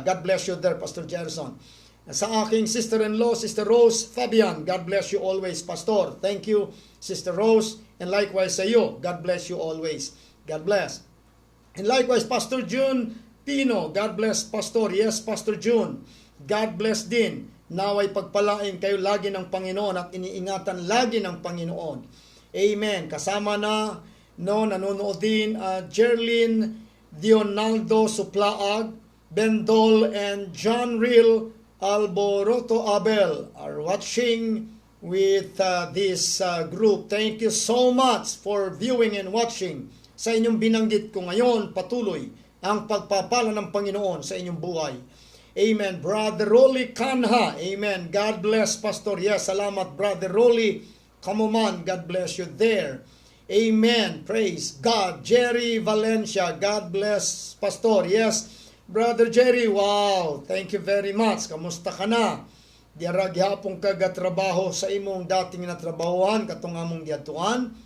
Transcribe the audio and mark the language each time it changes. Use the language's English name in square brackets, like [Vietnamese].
[English] God bless you there, Pastor Gerson. [Filipino] Sa aking [English] sister-in-law, Sister Rose Fabian, God bless you always, Pastor. Thank you, Sister Rose. And likewise [Filipino] sa iyo, [English] God bless you always. God bless. And likewise, Pastor June Pino, God bless, Pastor. Yes, Pastor June. God bless din. [Filipino] Naway pagpalain kayo lagi ng Panginoon at iniingatan lagi ng Panginoon. [English] Amen. [Filipino] Kasama na, nanonood din, [English] Jerlyn Dionaldo Suplaag, Bendol, and John Real Alboroto Abel are watching with this group. Thank you so much for viewing and watching. [Filipino] Sa inyong binanggit ko ngayon, patuloy ang pagpapala ng Panginoon sa inyong buhay. [English] Amen. Brother Rolly Kanha. Amen. God bless, Pastor. Yes, salamat, Brother Rolly. Come on, God bless you there. Amen. Praise God. Jerry Valencia. God bless, Pastor. Yes, Brother Jerry. Wow. Thank you very much. [Filipino] Kamusta ka na? [Cebuano] Diarag hapong kagatrabaho sa imong dating natrabahoan, katong among diatuan.